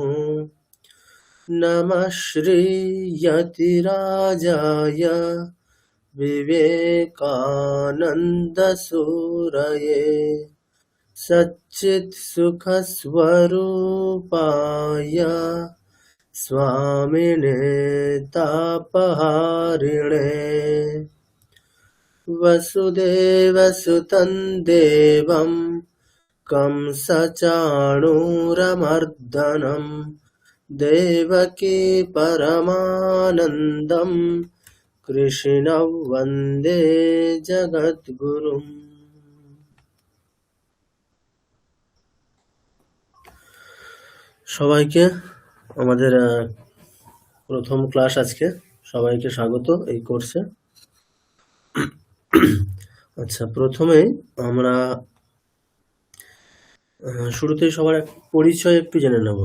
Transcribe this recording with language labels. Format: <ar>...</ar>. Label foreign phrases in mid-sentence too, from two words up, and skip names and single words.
<sa>नमः श्रीयतिराजाय विवेकानन्दसूरये सच्चित्सुखस्वरूपाय स्वामिने तापहारिणे वसुदेवसुतं देवं कंसचाणूरमर्दनं देवकी परमानन्दं कृष्णं वन्दे जगद्गुरुम्।</sa> <bn>সবাইকে আমাদের প্রথম ক্লাস আজকে, সবাইকে স্বাগত এই কোর্সে। আচ্ছা, প্রথমেই আমরা শুরুতেই সবার পরিচয় একটু জেনে নেব।</bn>